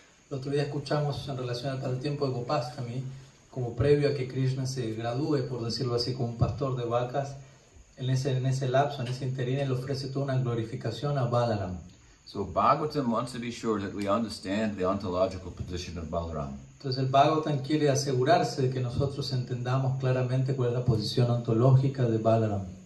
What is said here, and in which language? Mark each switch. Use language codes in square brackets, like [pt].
[es] El otro día escuchamos en relación al tiempo de Gopastami, como previo a que Krishna se gradúe, por decirlo así, como un pastor de vacas, en ese lapso, en ese interín, él ofrece toda una glorificación a Balaram. [en] So Bhagavatam wants to be sure that we understand the ontological position of Balaram. [es] Entonces el Bhagavatam quiere asegurarse de que nosotros entendamos claramente cuál es la posición ontológica de Balaram.